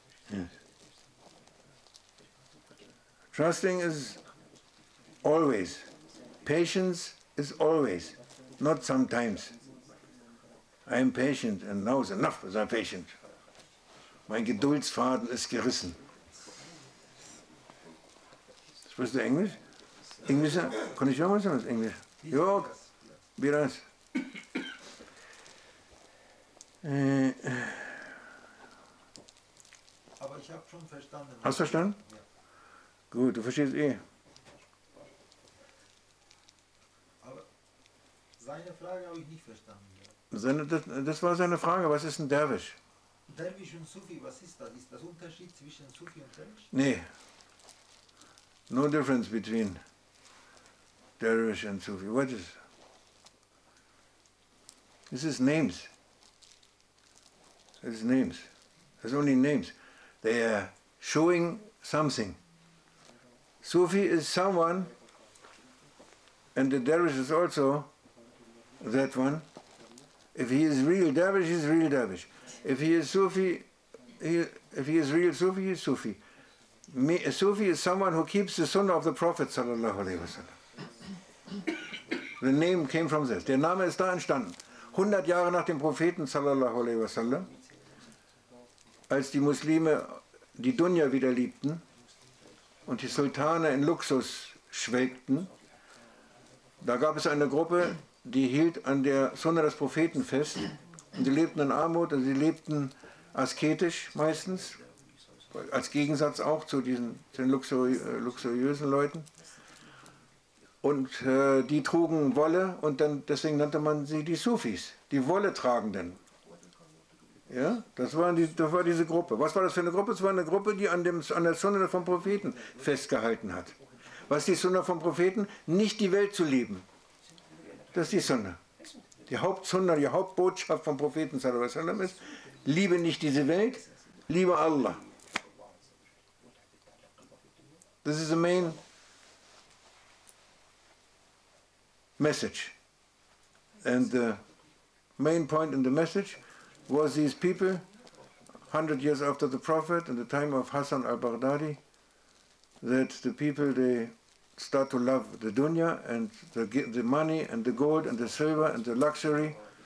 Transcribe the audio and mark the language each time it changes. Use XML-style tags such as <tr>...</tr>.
<en>Yes. Trusting is always. Patience is always, not sometimes. I am patient and now is enough as I'm patient.</en> <de>Mein Geduldsfaden ist gerissen. Sprichst du Englisch? Englisch? Kann ich auch mal sagen, Englisch? Ja, Biras. Aber ich habe schon verstanden. Hast du verstanden? Ja. Gut, du verstehst eh. Aber seine Frage habe ich nicht verstanden. Das war seine Frage, was ist ein Derwisch? Derwisch und Sufi, was ist das? Ist das Unterschied zwischen Sufi und Derwisch? Nee.</de> <en>No difference between Dervish and Sufi. What is? This is names. It's names. There's only names. They are showing something. Sufi is someone, and the Dervish is also that one. If he is real dervish, he is real dervish. If he is Sufi, if he is real Sufi, he is Sufi. A Sufi is someone who keeps the Sunnah of the Prophet sallallahu alaihi wasallam. The name came from this.</en> <de>Der Name ist da entstanden. 100 Jahre nach dem Propheten sallallahu alaihi wasallam, als die Muslime die Dunya wieder liebten und die Sultane in Luxus schwelgten, da gab es eine Gruppe, die hielt an der Sunna des Propheten fest. Und sie lebten in Armut und sie lebten asketisch meistens, als Gegensatz auch zu den luxuriösen Leuten. Und die trugen Wolle und deswegen nannte man sie die Sufis, die Wolletragenden. Ja, das war diese Gruppe. Was war das für eine Gruppe? Es war eine Gruppe, die an der Sunna vom Propheten festgehalten hat. Was ist die Sunna vom Propheten? Nicht die Welt zu lieben. Das ist die Sunna. Die Hauptsunna, die Hauptbotschaft vom Propheten sallallahu alaihi wasallam ist: Liebe nicht diese Welt, liebe Allah.</de> <en>This is the main message. And the main point in the message was these people, 100 years after the Prophet, in the time of Hassan al-Baghdadi, that the people, they start to love the dunya and the money and the gold and the silver and the luxury.</en>